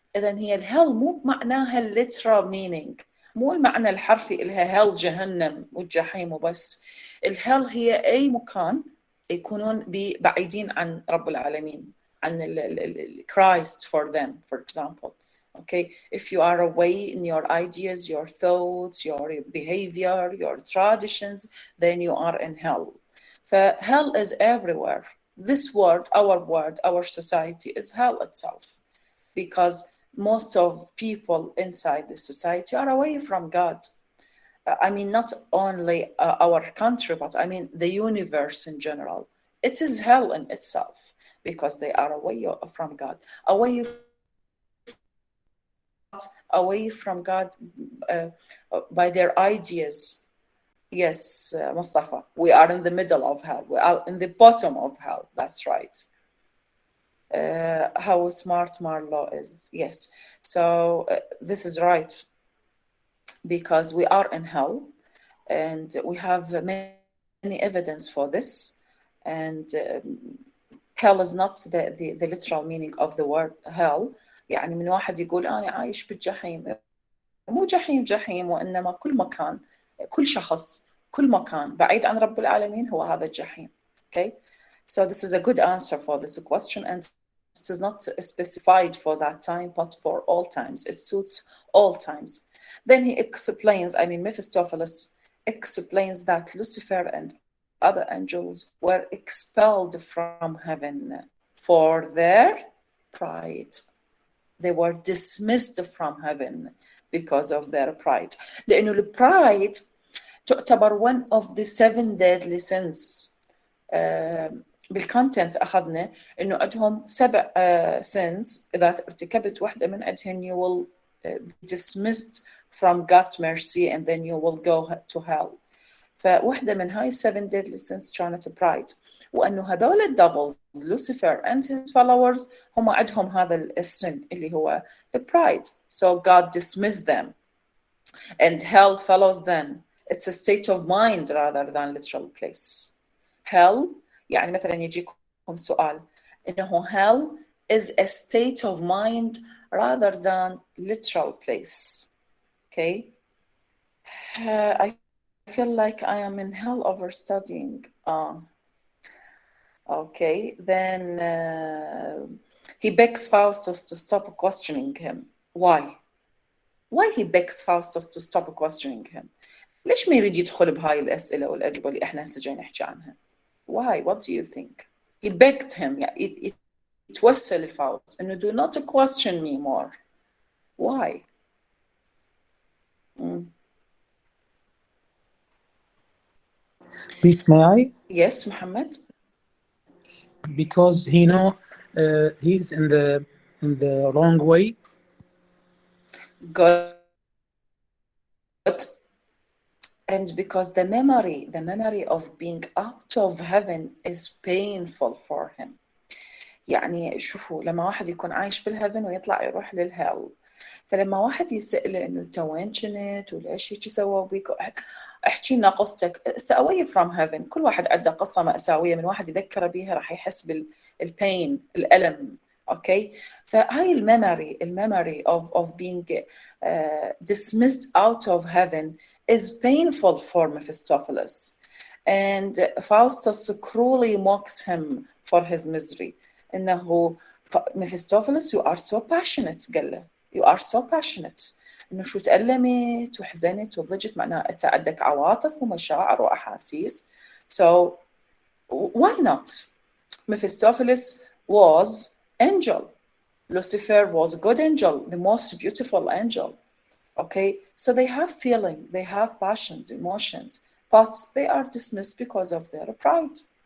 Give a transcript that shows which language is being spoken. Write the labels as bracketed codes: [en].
[ar] إذن هي الهell مو معناها [en] literal meaning، [ar] مو المعنى الحرفي إلها hell جهنم والجحيم وبس. الهell هي أي مكان يكونون بعيدين عن رب العالمين، عن [en] Christ for them, for example. Okay, if you are away in your ideas, your thoughts, your behavior, your traditions, then you are in hell. Hell is everywhere. This world, our society is hell itself, because most of people inside the society are away from God. I mean, not only our country, but I mean the universe in general. It is hell in itself because they are away from God, away from God by their ideas. Yes, Mustafa, we are in the middle of hell. We are in the bottom of hell. That's right. How smart Marlo is. Yes. So this is right, because we are in hell and we have many evidence for this. And hell is not the literal meaning of the word hell. [ar] يعني من واحد يقول أنا عايش بالجحيم، مو جحيم وإنما كل مكان، كل شخص، كل مكان بعيد عن رب العالمين هو هذا الجحيم. [en] Okay, so this is a good answer for this question, and it is not specified for that time, but for all times. It suits all times. Then he explains, Mephistopheles explains that Lucifer and other angels were expelled from heaven for their pride. They were dismissed from heaven because of their pride. [ar] لأنه البرايد تعتبر [en] one of the 7 deadly sins. [ar] بالكونتنت أخذنا إنه عندهم [en] 7 sins، [ar] إذا ارتكبت واحدة من عندهن [en] you will be dismissed from God's mercy and then you will go to hell. [ar] فواحدة من هاي 7 deadly sins كانت pride، وأنه هذول الدبلز [en] Lucifer and his followers [ar] هم عندهم هذا السن اللي هو pride. [en] So God dismissed them and hell follows them. It's a state of mind rather than literal place. Hell [ar] يعني مثلا يجيكم سؤال إنه [en] hell is a state of mind rather than literal place. Okay, I feel like I am in hell over studying. Okay, then he begs Faustus to stop questioning him. Why? Why he begs Faustus to stop questioning him? [ar] ليش ما يريد يدخل بهاي الأسئلة والأجوبة اللي إحنا هسه جاي نحكي عنها؟ [en] Why? What do you think? He begged him, [ar] يعني يتوسل لفاوستس إنه [en] do not question me more. Why? May I? Yes, Muhammad. Because he know he's in the wrong way. Good. And because the memory of being out of heaven is painful for him. [ar] يعني شوفوا لما واحد يكون عايش بالهيفن ويطلع يروح للهيل، فلما واحد يسأله إنه أنت وين كنت وليش هيك سووا بيك، احكي لنا قصتك. [en] away from heaven [ar] كل واحد عنده قصة مأساوية من واحد يذكر بيها راح يحس بالبين، الألم. اوكي، فهاي الميموري [en] of being dismissed out of heaven is painful for Mephistopheles, and Faustus cruelly mocks him for his misery. [ar] إنه [en] Mephistopheles you are so passionate، [ar] قال له [en] you are so passionate، [ar] إنه شو تألمت وحزنت وضجت، معناها أنت عندك عواطف ومشاعر وأحاسيس. [en] So why not? Mephistopheles was angel. Lucifer was a good angel, the most beautiful angel. Okay, so they have feeling, they have passions, emotions, but they are dismissed because of their pride.